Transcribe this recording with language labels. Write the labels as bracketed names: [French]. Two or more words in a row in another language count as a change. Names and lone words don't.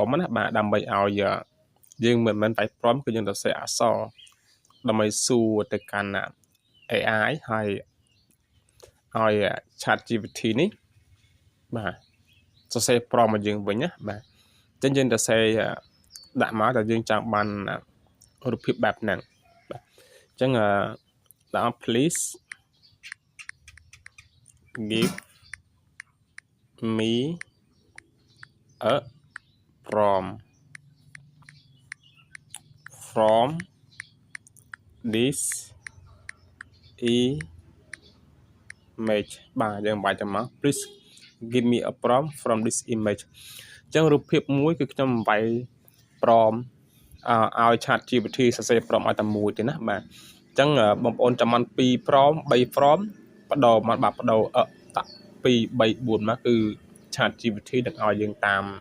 [Khmer] មកណាបាទដើម្បីឲ្យយើងមិនតែព្រមគឺយើងទៅសេអក្សរដើម្បីសួរទៅកាន់ AI ហើយឲ្យ Chat GPT នេះបាទសរសេរព្រមមកយើងវិញណាបាទអញ្ចឹងយើងទៅសេដាក់មកតែយើងចង់បានរូបភាពបែបហ្នឹងបាទអញ្ចឹងដាក់ [English] please give me a prompt from this image [Khmer] បាទយើងបាច់ទៅមក [English] please give me a prompt from this image [Khmer] អញ្ចឹងរូបភាពមួយគឺខ្ញុំវាយព្រមឲ្យ Chat GPT សរសេរព្រមឲ្យតែមួយទេណាបាទអញ្ចឹងបងប្អូនចាំបាន2ព្រម3ព្រមបដូរមកបាទបដូរដាក់2 3 4មកគឺ Chat GPT នឹងឲ្យយើងតាម